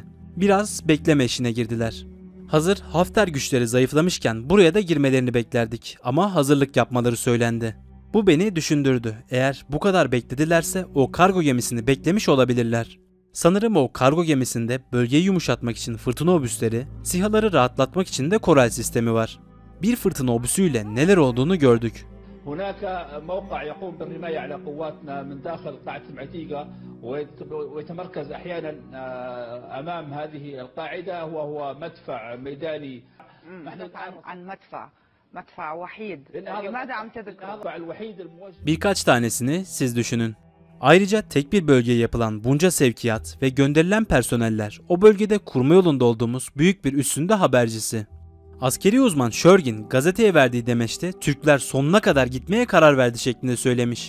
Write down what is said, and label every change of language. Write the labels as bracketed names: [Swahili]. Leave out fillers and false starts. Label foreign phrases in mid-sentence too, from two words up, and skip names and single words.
[Turkish] Biraz bekleme işine girdiler. Hazır Hafter güçleri zayıflamışken buraya da girmelerini beklerdik ama hazırlık yapmaları söylendi. Bu beni düşündürdü. Eğer bu kadar bekledilerse o kargo gemisini beklemiş olabilirler. Sanırım o kargo gemisinde bölgeyi yumuşatmak için fırtına obüsleri, SİHA'ları rahatlatmak için de Koral sistemi var. Bir fırtına obüsüyle neler olduğunu gördük. [Arabic] هناك موقع يقوم بالرماية على قواتنا من داخل قاعدة المعتيقة ويتمركز أحيانا أمام هذه القاعدة وهو مدفع ميداني. عن مدفع وحيد. لماذا عم تذكر؟ المدفع الوحيد الموجه. [Turkish] Birkaç tanesini siz düşünün. Ayrıca tek bir bölgeye yapılan bunca sevkiyat ve gönderilen personeller o bölgede kurma yolunda olduğumuz büyük bir üssün de habercisi. Askeri uzman Şörgin gazeteye verdiği demeçte Türkler sonuna kadar gitmeye karar verdi şeklinde söylemiş.